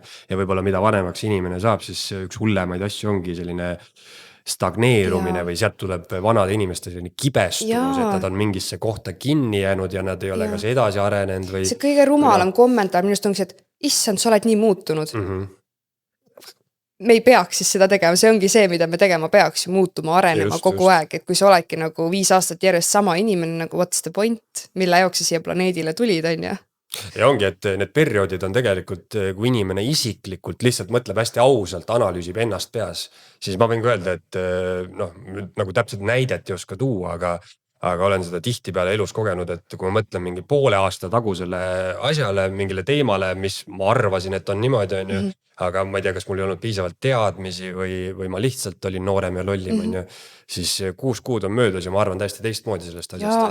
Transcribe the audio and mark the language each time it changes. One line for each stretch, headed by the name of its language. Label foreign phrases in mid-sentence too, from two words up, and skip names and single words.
Estonian: Ja võib-olla mida vanemaks inimene saab, siis üks hullemaid asju ongi selline stagneerumine või sealt tuleb vanade inimeste selline kibestumus, et nad on mingisse kohta kinni jäänud ja nad ei ole kas edasi arenenud või. See kõige rumalam kommentaar minust ongi see, et issand, sa oled nii muutunud. Me ei peaks siis seda tegema, see ongi see, mida me tegema peaks ju muutuma, arenema kogu aeg, et kui sa oledki nagu 5 aastat järjest sama inimene, nagu
English: what's the point,
Estonian: mille jaoks sa siia planeedile tulid, on ju. Ja ongi, et need perioodid on tegelikult, kui inimene isiklikult lihtsalt mõtleb hästi ausalt, analüüsib ennast peas, siis ma võin ka öelda, et noh, nagu täpselt näidet ei oska tuua, aga olen seda tihtipeale elus kogenud, et kui ma mõtlen mingi poole aasta tagusele asjale, mingile teemale, mis ma arvasin, et on niimoodi, on ju, aga ma ei tea, kas mul ei olnud piisavalt teadmisi või ma lihtsalt olin noorem ja lollim, on ju, siis 6 kuud on möödas ja ma arvan täiesti teistmoodi sellest asjast.